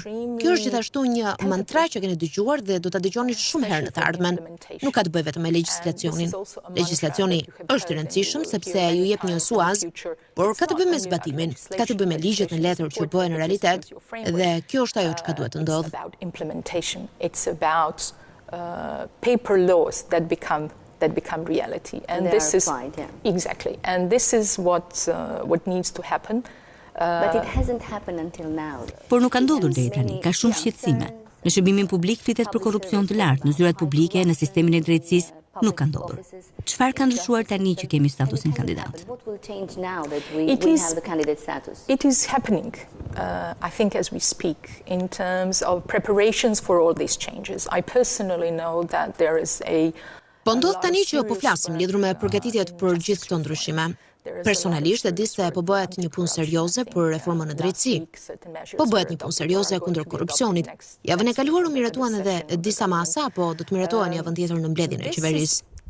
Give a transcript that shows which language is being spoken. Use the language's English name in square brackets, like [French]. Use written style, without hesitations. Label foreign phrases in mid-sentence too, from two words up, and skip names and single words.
[Albanian] Kjo është gjithashtu një mantra që keni dëgjuar dhe do ta dëgjoni shumë herë në të ardhmen. Nuk ka të bëjë vetëm me legjislacionin. Legjislacioni është i rëndësishëm sepse ju jep një suaz, por ka të bëjë me zbatimin, ka të bëjë me ligjet në letër që bëhen në realitet, dhe kjo është ajo që duhet të ndodhë. [English] It's about paper laws that become reality, and this is exactly, and this is what needs to happen. But it hasn't happened until now. [Albanian] Por nuk ka ndodhur deri tani, ka shumë shqetësime. Në shërbimin publik flitet për korrupsion të lartë, në zyrat publike, në sistemin e drejtësisë nuk ka ndodhur. Çfarë ka ndryshuar tani që kemi statusin kandidat? [English] It is happening, I think, as we speak, in terms of preparations for all these changes. I personally know that there is a [Albanian] Po ndodh tani që po flasim lidhur me përgatitjet për gjithë këto ndryshime. Personalisht e di se po bëhet një punë serioze për reformën në drejtësi. Po bëhet një punë serioze kundër korrupsionit. Javën e kaluar u miratuan edhe disa masa, po do të miratohen javën tjetër në mbledhjen e qeverisë.